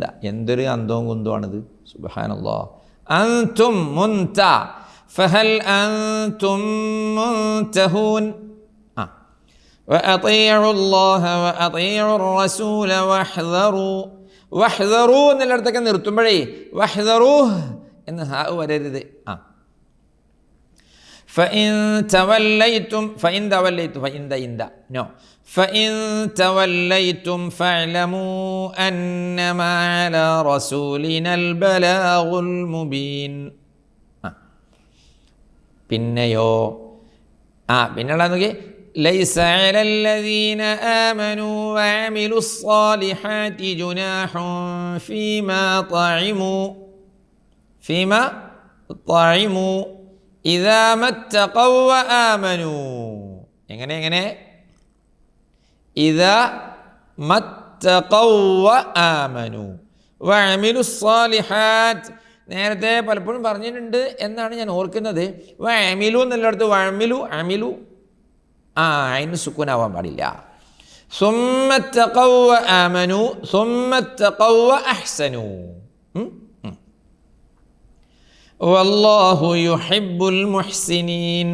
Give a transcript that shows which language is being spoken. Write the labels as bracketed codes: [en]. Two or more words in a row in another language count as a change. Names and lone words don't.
[ml] എന്തൊരു അന്തവും കുന്തമാണിത്. സുബ്ഹാനല്ലാഹ്. അൻതും മുൻത [ar] فهل أنتم منتهون. وأطيعوا الله وأطيعوا الرسول واحذروا. [ml] വഹ്ദറൂ എന്നിടത്തൊക്കെ നിർത്തുമ്പോഴേ വഹ്ദറൂ എന്ന് ഹാ വരരുത്. [ar] فإن توليتم فإن توليتم فإن إن نو فإن توليتم فاعلموا أنما على رسولنا البلاغ المبين. [ml] പിന്നെയോ പിന്നെയുള്ള നോക്കി [ar] ليس على الذين آمنوا وعملوا الصالحات جناح فيما طعموا إذا ما اتقوا وآمنوا. എങ്ങനെ إذا ما اتقوا وآمنوا وعملوا الصالحات. [ml] നേരത്തെ പലപ്പോഴും പറഞ്ഞിട്ടുണ്ട് എന്നാണ് ഞാൻ ഓർക്കുന്നത്. വഅമിലു എന്നുള്ളിടത്ത് [ar] وعملوا عملوا [ml] അതിന് സുക്കൂനാവാൻ പാടില്ല. [ar] ثم اتقوا وآمنوا ثم اتقوا وأحسنوا. والله يحب المحسنين.